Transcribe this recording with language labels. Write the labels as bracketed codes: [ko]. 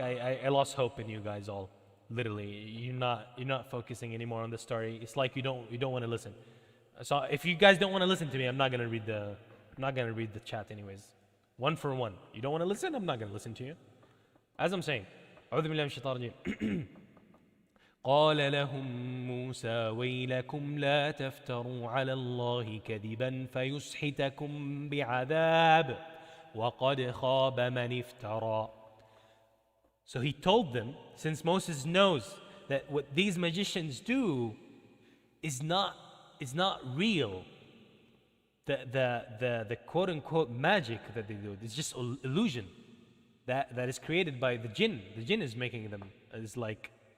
[en] I lost hope in you guys all. Literally, you're not focusing anymore on the story. It's like you don't want to listen. So if you guys don't want to listen to me, I'm not gonna read the chat anyways. One for one. You don't want to listen? I'm not going to listen to you. As I'm saying, [ar] أعوذ بالله من الشيطان الرجيم. قال لهم موسى ويلكم لا تفتروا على الله كذبا فيسحتكم بعذاب وقد خاب من افترى. [en] So he told them, since Moses knows that what these magicians do is not real, the quote unquote magic that they do, it's just illusion that is created by the jinn. The jinn is making them. It's like